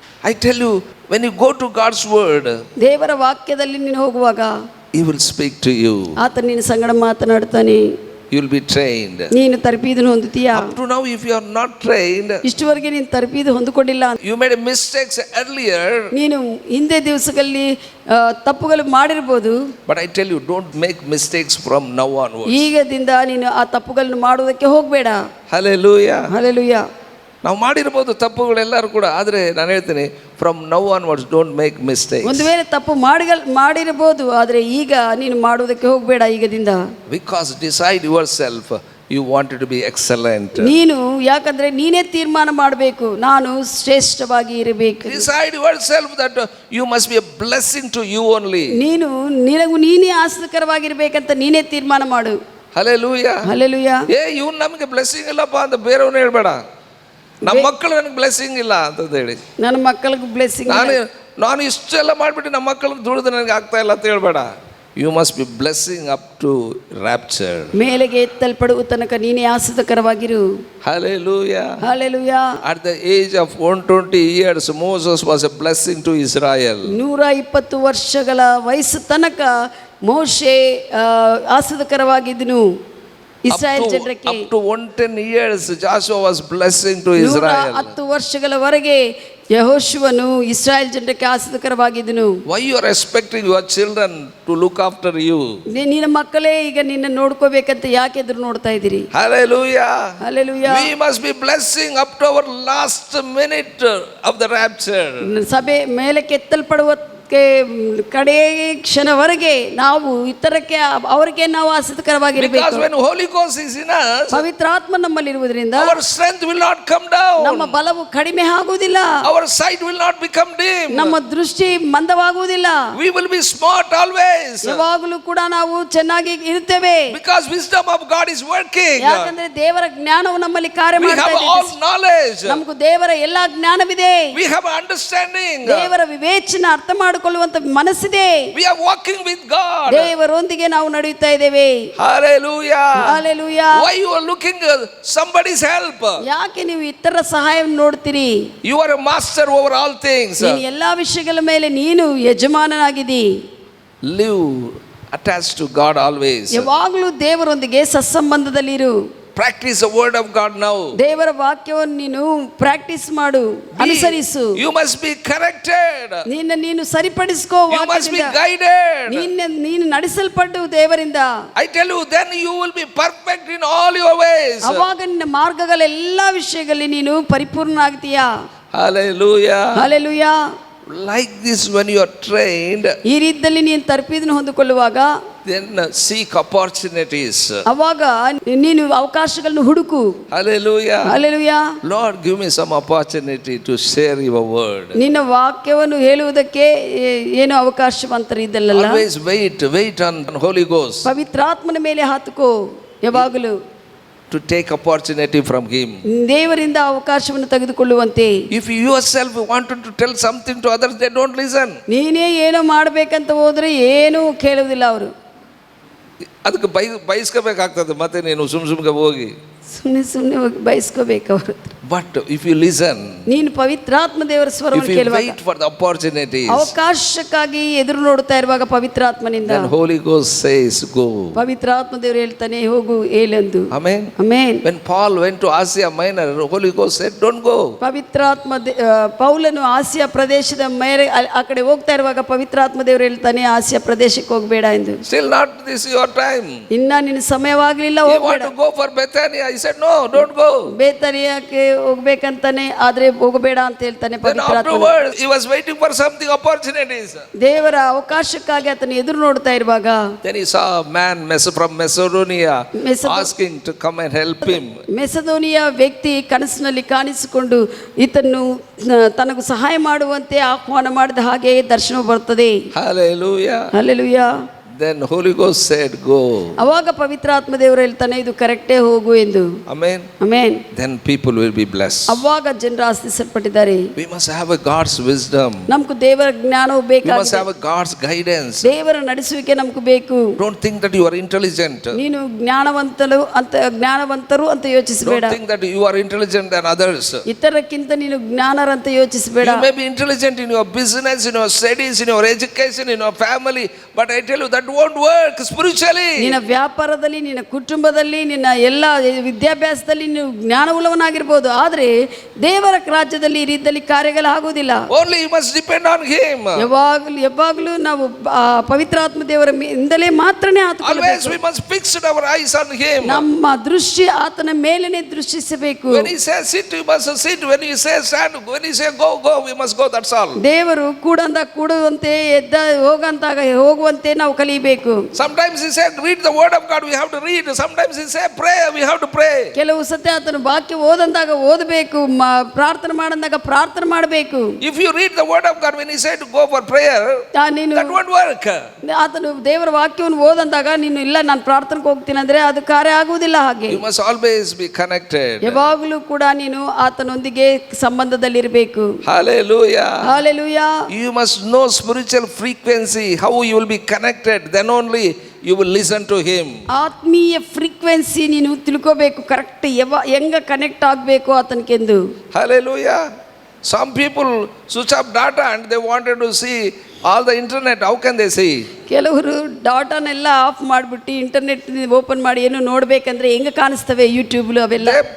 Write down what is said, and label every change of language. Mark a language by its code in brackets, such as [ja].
[en] I tell you, when you go to God's word, [kn] ದೇವರ ವಾಕ್ಯದಲ್ಲಿ ನೀನು ಹೋಗುವಾಗ [en] He will speak to you. [kn] ಆತ ನಿನ್ನ ಸಂಗಡ ಮಾತನಾಡ್ತಾನೆ. [en] You will be trained. [kn] ನೀನು ತರಪೀದನ್ನು ಹೊಂದುತ್ತೀಯಾ? [en] Up to now, if you are not trained, [kn] ಇಷ್ಟುವರೆಗೆ ನೀನು ತರಪೀದು ಹೊಂದಿಕೊಂಡಿಲ್ಲ, [en] you made mistakes earlier. [kn] ನೀನು ಹಿಂದೆ ದಿವಸಗಳಲ್ಲಿ ತಪ್ಪುಗಳು ಮಾಡಿರ್ಬೋದು. [en] But I tell you, don't make mistakes from now onwards. [kn] ಈಗದಿಂದ ನೀನು ಆ ತಪ್ಪುಗಳನ್ನು ಮಾಡುವುದಕ್ಕೆ ಹೋಗಬೇಡ. [en] Hallelujah. [kn] ಹಲ್ಲೆಲೂಯಾ. ನಾವು ಮಾಡಿರ್ಬೋದು ತಪ್ಪುಗಳೆಲ್ಲರೂ ಕೂಡ, ಆದರೆ ನಾನು ಹೇಳ್ತೀನಿ, [en] From now onwards don't make mistakes. [kn] ಒಂದು ವೇಳೆ ತಪ್ಪು ಮಾಡಿರಬಹುದು, ಆದರೆ ಈಗ ನೀನು ಮಾಡುವುದಕ್ಕೆ ಹೋಗಬೇಡ ಈಗದಿಂದ. [en] Because decide yourself, you wanted to be excellent. [kn] ನೀನು ಯಾಕಂದ್ರೆ ನೀನೇ ತೀರ್ಮಾನ ಮಾಡಬೇಕು, ನಾನು ಶ್ರೇಷ್ಠವಾಗಿ ಇರಬೇಕು. [en] Decide yourself that you must be a blessing to you only. [kn] ನಿನಗೂ ನೀನೇ ಆಶೀರ್ವಾದಕರವಾಗಿರ್ಬೇಕಂತ ನೀನೇ ತೀರ್ಮಾನ ಮಾಡು. ಹಲ್ಲೆಲೂಯಾ. ಹಲ್ಲೆಲೂಯಾ. ಇವ್ನು ನಮಗೆ ಬ್ಲೆಸ್ಸಿಂಗ್ ಇಲ್ಲಪ್ಪ ಅಂತ ಬೇರೆಯವನ್ನ ಹೇಳ್ಬೇಡ. ನಮ್ಮ ಮಕ್ಕಳು ನನಗೆ ಬ್ಲೆಸ್ಸಿಂಗ್ ಇಲ್ಲ ಅಂತಂದು ಹೇಳಿ, ನನ್ನ ಮಕ್ಕಳಿಗೆ ಬ್ಲೆಸ್ಸಿಂಗ್, ನಾನು ಇಷ್ಟೆಲ್ಲ ಮಾಡಿಬಿಟ್ಟು ನಮ್ಮ ಮಕ್ಕಳಿಗೆ ದುಡಿದು ನನಗೆ ಆಗ್ತಾ ಇಲ್ಲ ಅಂತ ಹೇಳ್ಬೇಡ. [en] You must be blessing up to rapture. [kn] ಮೇಲೆಗೆ ಎತ್ತಲ್ಪಡುವ ತನಕ ನೀನೇ ಆಶೀರ್ವಾದಕರವಾಗಿರು. Hallelujah. Hallelujah. [en] At the age of 120 years, Moses was a blessing to Israel. [kn] 120 ವರ್ಷಗಳ ವಯಸ್ಸು ತನಕ ಮೋಶೆ ಆಶೀರ್ವಾದಕರವಾಗಿದ್ದನು ಇಸ್ರಾಯೇಲ್ ಜನರಿಗೆ. [en] Up to 110 years, Joshua was blessing to Israel. [kn] 10 ವರ್ಷಗಳವರೆಗೆ ಯೆಹೋಶುವನು ಇಸ್ರಾಯೇಲ್ ಜನರಿಗೆ ಆಶೀರ್ವಾದಕರವಾಗಿದ್ದನು. [en] Why you are expecting your children to look after you? [kn] ನಿನ್ನ ಮಕ್ಕಳೇ ಈಗ ನಿನ್ನ ನೋಡ್ಕೋಬೇಕಂತ ಯಾಕೆ ಎದುರು ನೋಡ್ತಾ ಇದ್ದೀರಿ? [en] Hallelujah. Hallelujah. We must be blessing up to our last minute of the rapture. [kn] ಸಭೆ ಮೇಲಕ್ಕೆ ಎತ್ತಲ್ಪಡುವ ಕಡೆ ಕ್ಷಣವರೆಗೆ ನಾವು ಇತರಕ್ಕೆ ಅವರಿಗೆ ನಾವು ಆಸಕ್ತಕರವಾಗಿರಬೇಕು. [en] Because when Holy Ghost is in us, [kn] ಪವಿತ್ರಾತ್ಮ ನಮ್ಮಲ್ಲಿರುವುದರಿಂದ [en] our strength will not come down. [kn] ನಮ್ಮ ಬಲವು ಕಡಿಮೆ ಆಗುವುದಿಲ್ಲ. [en] Our sight will not become dim. [kn] ನಮ್ಮ ದೃಷ್ಟಿ ಮಂದವಾಗುವುದಿಲ್ಲ. [en] We will be smart always. [kn] ಯಾವಾಗಲೂ ಕೂಡ ನಾವು ಚೆನ್ನಾಗಿ ಇರುತ್ತೇವೆ. [en] Because wisdom of God is working. [kn] ಯಾಕಂದ್ರೆ ದೇವರ ಜ್ಞಾನವು ನಮ್ಮಲ್ಲಿ ಕಾರ್ಯ ಮಾಡ್ತಾ ಇದೆ. [en] We have all knowledge. [kn] ನಮಗೂ ದೇವರ ಎಲ್ಲಾ ಜ್ಞಾನವಿದೆ. [en] We have understanding. [kn] ದೇವರ ವಿವೇಚನೆ ಅರ್ಥ ಮಾಡಿಕೊಳ್ಳುವಂತ ಮನಸ್ಸಿದೆ. [en] We are walking with God. [kn] ದೇವರೊಂದಿಗೆ ನಾವು ನಡೆಯುತ್ತಾ ಇದ್ದೇವೆ. [en] Hallelujah. Hallelujah. Why you are looking somebody's help? [kn] ಯಾಕೆ ನೀವು ಇತರ ಸಹಾಯವನ್ನು ನೋಡ್ತೀರಿ? [en] You are a master over all things. [kn] ನೀನು ಎಲ್ಲಾ ವಿಷಯಗಳ ಮೇಲೆ ನೀನು ಯಜಮಾನನಾಗಿದ್ದೀ. [en] Live attached to God always. [kn] ಯಾವಾಗಲೂ ದೇವರೊಂದಿಗೆ ಸತ್ಸಂಬಂಧದಲ್ಲಿರು. [en] Practice the word of God now. [kn] ದೇವರ ವಾಕ್ಯವನ್ನು ನೀನು ಪ್ರಾಕ್ಟೀಸ್ ಮಾಡು, ಅನುಸರಿಸು. [en] You must be corrected. [kn] ನೀನು ಸರಿಪಡಿಸಿಕೋ. [en] You must be guided. [kn] ನೀನು ನಡೆಸಲ್ಪಟ್ಟು ದೇವರಿಂದ. [en] I tell you, then you will be perfect in all your ways. [kn] ಅವಾಗ ನಿನ್ನ ಮಾರ್ಗಗಳ ಎಲ್ಲಾ ವಿಷಯಗಳಲ್ಲಿ ನೀನು ಪರಿಪೂರ್ಣನಾಗ್ತೀಯಾ. [en] Hallelujah. Hallelujah. Like this, when you are trained, [kn] ಈ ರೀತಿಯಲ್ಲಿ ನೀನು ತರ್ಪೀದನ್ನು ಹೊಂದಿಕೊಳ್ಳುವಾಗ [en] then seek opportunities. [kn] ಅವಾಗ ನೀನು ಅವಕಾಶಗಳನ್ನು ಹುಡುಕು. [en] Hallelujah. [kn] Hallelujah. [en] Lord, give me some opportunity to share your word. [kn] ನಿನ್ನ ವಾಕ್ಯವನ್ನು ಹೇಳುವುದಕ್ಕೆ ಏನು ಅವಕಾಶವಂತರಿದ್ದಲ್ಲ. [en] Always wait on Holy Ghost [kn] ಪವಿತ್ರಾತ್ಮನ ಮೇಲೆ ಹಾತುಕೋ ಯಾವಾಗಲೂ, [en] to take opportunity from him. [kn] ದೇವರಿಂದ ಅವಕಾಶವನ್ನು ತೆಗೆದುಕೊಳ್ಳುವಂತೆ. [en] If you yourself wanted to tell something to others, they don't listen. [kn] ನೀನೇ ಏನೋ ಮಾಡಬೇಕಂತ ಹೋದ್ರೆ ಏನೂ ಕೇಳುವುದಿಲ್ಲ ಅವರು. ಅದಕ್ಕೆ ಬಯಸ್ಕೋಬೇಕಾಗ್ತದೆ ಮತ್ತೆ ನೀನು ಸುಮ್ಗೆ ಹೋಗಿ ಸುಮ್ಮನೆ ಹೋಗಿ ಬಯಸ್ಕೋಬೇಕು ಅವರು. [en] but if you listen, [kn] ನೀನು ಪವಿತ್ರಾತ್ಮ ದೇವರ ಸ್ವರವನ್ನು ಕೇಳುವಾಗ, [en] wait for the opportunities, [kn] ಅವಕಾಶಕ್ಕಾಗಿ ಎದುರು ನೋಡ್ತಾ ಇರುವಾಗ ಪವಿತ್ರಾತ್ಮನಿಂದ [en] then Holy Ghost says go. [kn] ಪವಿತ್ರಾತ್ಮ ದೇವರು ಹೇಳ್ತಾನೆ ಹೋಗು ಏಳೆಂದು. [en] Amen. Amen. When Paul went to Asia Minor, Holy Ghost said don't go. [kn] ಪವಿತ್ರಾತ್ಮ ಪೌಲನು ಆಸಿಯಾ ಪ್ರದೇಶದ ಮೇಲೆ ಆ ಕಡೆ ಹೋಗ್ತಾ ಇರುವಾಗ ಪವಿತ್ರಾತ್ಮ ದೇವರು ಹೇಳ್ತಾನೆ ಆಸಿಯಾ ಪ್ರದೇಶಕ್ಕೆ ಹೋಗಬೇಡ ಎಂದು. [en] Still not this your time. [kn] ಇನ್ನ ನಿನ್ನ ಸಮಯವಾಗಲಿಲ್ಲ, [en] You want to go for Bethania? I said no, don't go. [kn] ಬೇತನಿಯಕ್ಕೆ ಹೋಗ್ಬೇಕಂತಾನೆ, ಆದ್ರೆ ಹೋಗಬೇಡ ಅಂತ ಹೇಳ್ತಾನೆ [en] Then [kn] ಪವಿತ್ರಾತ್ಮ. [en] afterwards he was waiting for something, opportunities. [kn] ದೇವರ ಅವಕಾಶಕ್ಕಾಗಿ ಆತನ ಎದುರು ನೋಡ್ತಾ ಇರುವಾಗ [en] Then he saw a man from Macedonia asking to come and help him. [kn] ಮೆಸದೋನಿಯಾ ವ್ಯಕ್ತಿ ಕನಸಿನಲ್ಲಿ ಕಾಣಿಸಿಕೊಂಡು ಈತನ್ನು ತನಗೂ ಸಹಾಯ ಮಾಡುವಂತೆ ಆಹ್ವಾನ ಮಾಡಿದ ಹಾಗೆ ದರ್ಶನ ಬರ್ತದೆ. [en] Hallelujah. [kn] Hallelujah. [en] Then Holy Ghost said go. [kn] ಅವಾಗ ಪವಿತ್ರಾತ್ಮ ದೇವರು ಹೇಳ್ತಾನೆ ಇದು ಕರೆಕ್ಟೇ ಹೋಗು ಎಂದು. [en] Amen. [kn] Amen. [en] Then people will be blessed. [kn] ಅವಾಗ ಜನರು ಆಶೀರ್ವದಿಸಲ್ಪಟ್ಟಿದ್ದಾರೆ. [en] We must have a God's wisdom. [kn] ನಮಗೂ ದೇವರ ಜ್ಞಾನವು [en] We must [kn] ಬೇಕಾಗಿದೆ. [en] have a God's guidance. [kn] ದೇವರ ನಡೆಸುವಿಕೆ ನಮಗೂ ಬೇಕು. [en] Don't think that you are intelligent. [kn] ನೀನು ಜ್ಞಾನವಂತರು ಅಂತ ಯೋಚಿಸಬೇಡ. [en] Don't think that you are intelligent than others. [kn] ಇತರಕ್ಕಿಂತ ನೀನು ಜ್ಞಾನರಂತ ಯೋಚಿಸಬೇಡ. [en] You may be intelligent in your business, in your studies, in your education, in your family, but I tell you that won't work spiritually. [kn] ನಿನ್ನ ವ್ಯಾಪಾರದಲ್ಲಿ, ನಿನ್ನ ಕುಟುಂಬದಲ್ಲಿ, ನಿನ್ನ ಎಲ್ಲ ವಿದ್ಯಾಭ್ಯಾಸದಲ್ಲಿ ನೀನು ಜ್ಞಾನವುಳ್ಳವನಾಗಿರ್ಬೋದು, ಆದರೆ ದೇವರ ರಾಜ್ಯದಲ್ಲಿ ಈ ರೀತಿಯಲ್ಲಿ ಕಾರ್ಯಗಳಾಗುವುದಿಲ್ಲ. [en] Only you must depend on him. [kn] ಯಾವಾಗಲೂ ನಾವು ಪವಿತ್ರಾತ್ಮ ದೇವರ ಇಂದಲೇ ಮಾತ್ರನೇ [en] Always [kn] ಆತುಕೊಳ್ಳಬೇಕು. [en] we must fix our eyes on him. [kn] ನಮ್ಮ ದೃಷ್ಟಿ ಆತನ ಮೇಲೇನೆ ದೃಷ್ಟಿಸಬೇಕು. [en] When he says sit, you must sit. When he says stand, when he says go, we must go. That's all. [kn] ದೇವರು ಕೂಡುವಂತೆ ಎದ್ದ ಹೋಗಂತಾಗ ಹೋಗುವಂತೆ ನಾವು ಕಲಿಬೇಕು. [en] Sometimes he said read the word of God, we have to read. Sometimes he said pray, we have to pray. [kn] ಕೆಲವು ಸತಿ ಆತನ ವಾಕ್ಯ ಓದಂದಾಗ ಓದಬೇಕು, ಪ್ರಾರ್ಥನೆ ಮಾಡಂದಾಗ ಪ್ರಾರ್ಥನೆ ಮಾಡಬೇಕು. [en] If you read the word of God when he said to go for prayer, [kn] ನೀನು [en] that won't work. [kn] ಆತನು ದೇವರ ವಾಕ್ಯವನ್ನು ಓದಂದಾಗ ನೀನು ಇಲ್ಲ ನಾನು ಪ್ರಾರ್ಥನೆಗೆ ಹೋಗ್ತೀನಿ ಅಂದ್ರೆ ಅದು ಕಾರ್ಯ ಆಗುವುದಿಲ್ಲ. ಹಾಗೆ [en] You must always be connected. [kn] ಯಾವಾಗಲೂ ಕೂಡ ನೀನು ಆತನೊಂದಿಗೆ ಸಂಬಂಧದಲ್ಲಿರಬೇಕು. [en] Hallelujah. [kn] Hallelujah. [en] You must know spiritual frequency, how you will be connected, then only you will listen to him. [kn] ಆತ್ಮೀಯ ಫ್ರೀಕ್ವೆನ್ಸಿ ನೀನು ತಿಳ್ಕೋಬೇಕು, ಕರೆಕ್ಟ್ ಹೆಂಗ ಕನೆಕ್ಟ್ ಆಗಬೇಕು ಆತನಿಗೆಂದು. [en] Hallelujah. Some people switch off data and they wanted to see all the internet. How can they see? [kn] ಕೆಲವರು ಡಾಟಾನೆಲ್ಲ of ಮಾಡಿಬಿಟ್ಟು internet open ಮಾಡಿ ಏನು ನೋಡ್ಬೇಕಂದ್ರೆ ಹೆಂಗ ಕಾಣಿಸ್ತವೆ ಯೂಟ್ಯೂಬ್ಲು ಅವೆಲ್ಲ.